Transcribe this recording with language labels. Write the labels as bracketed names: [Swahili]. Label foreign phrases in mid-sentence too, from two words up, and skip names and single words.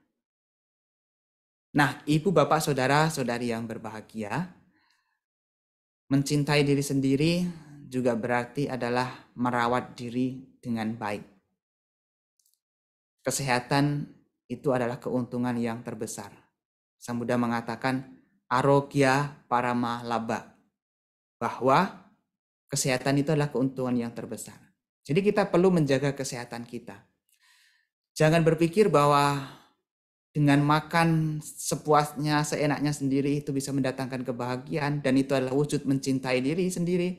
[Indonesian] Nah, ibu, bapak, saudara, saudari yang berbahagia, mencintai diri sendiri juga berarti adalah merawat diri dengan baik. Kesehatan itu adalah keuntungan yang terbesar. Sang Buddha mengatakan [Pali] arogya parama labha, [Indonesian] bahwa kesehatan itu adalah keuntungan yang terbesar. Jadi kita perlu menjaga kesehatan kita. Jangan berpikir bahwa dengan makan sepuasnya, seenaknya sendiri itu bisa mendatangkan kebahagiaan dan itu adalah wujud mencintai diri sendiri.